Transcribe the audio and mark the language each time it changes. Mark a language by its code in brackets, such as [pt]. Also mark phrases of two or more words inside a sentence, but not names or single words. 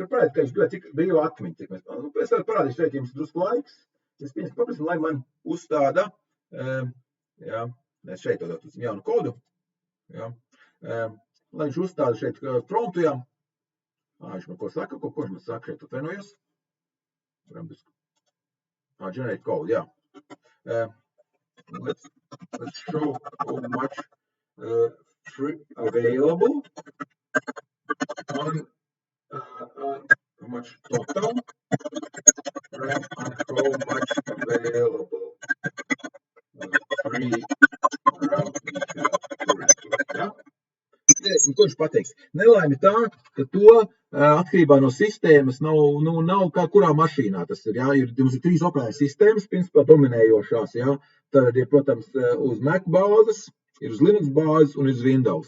[lv] Var parādīt, ka es gribētu cik brīva atmiņa, cik mēs, es varu parādīt šeit jums drusku laiks. Es pieņemsim paprasim, lai man uzstāda, jā, mēs šeit dodot jaunu kodu, jā, lai viņš uzstāda šeit promptu, jā. Viņš man ko saka, ko viņš man saka šeit, atvainojos. [en] Generate code, jā. Let's show how much free available on how much total and how much available free RAM we have currently, [lv] jā. Ko viņš pateiks? Nelaime tā, ka to atkarībā no sistēmas nav kā kurā mašīnā tas ir. Jā, mums ir 3 operētāju sistēmas, principā dominējošās. Jā. Tad ir, protams, uz Mac bāzes, ir uz Linux bāzes un ir uz Windows.